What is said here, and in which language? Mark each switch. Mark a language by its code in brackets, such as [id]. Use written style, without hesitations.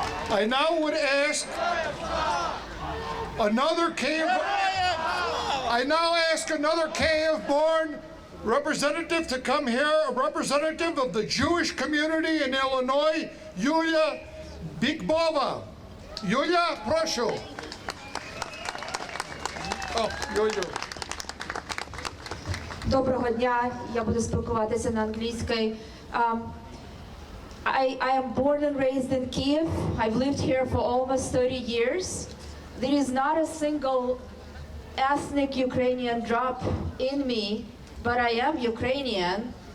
[en] I now would ask another Kiev-born representative to come here, a representative of the Jewish community in Illinois, Yulia Bigbova. [uk] Yulia, прошу. Юлю. Доброго дня, я буду спілкуватися на англійській. [en] I am born and raised in Kiev. I've lived here for almost 30 years. There is not a single ethnic Ukrainian drop in me, but I am Ukrainian.